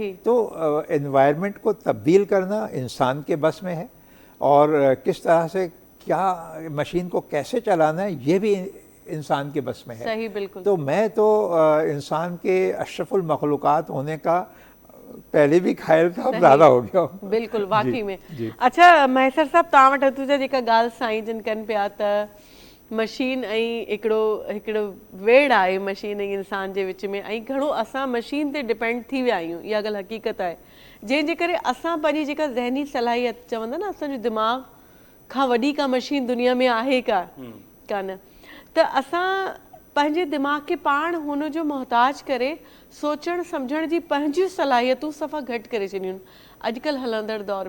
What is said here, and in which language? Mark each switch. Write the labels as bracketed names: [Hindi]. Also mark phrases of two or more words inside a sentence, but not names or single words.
[Urdu] تو انوائرمنٹ کو تبدیل کرنا انسان کے بس میں ہے, اور کس طرح سے کیا مشین کو کیسے چلانا ہے یہ بھی انسان کے بس میں ہے. صحیح, بالکل. تو میں تو انسان کے اشرف المخلوقات ہونے کا پہلے بھی قائل تھا, اب زیادہ ہو گیا. بالکل, واقعی میں. [Sindhi] اچھا مہیسر صاحब, तव्हां वटि तुंहिंजा जेका ॻाल्हि साईं जिन कनि पिया त मशीन ऐं हिकिड़ो वेड़ आहे मशीन ऐं इंसान जे विच में, ऐं घणो असां मशीन ते डिपेंड थी विया आहियूं, इहा ॻाल्हि हक़ीक़त आहे. जंहिंजे करे असां पंहिंजी जेका ज़हनी सलाहियत चवंदा न, असांजो दिमाग़ खां वॾी का मशीन दुनिया में आहे कान, त असां पंहिंजे दिमाग़ खे पाण हुन जो मुहताज करे सोचण सम्झण जी पंहिंजियूं सलाहियतूं सफ़ा घटि करे छॾियूं आहिनि अॼुकल्ह हलंदड़ दौर में.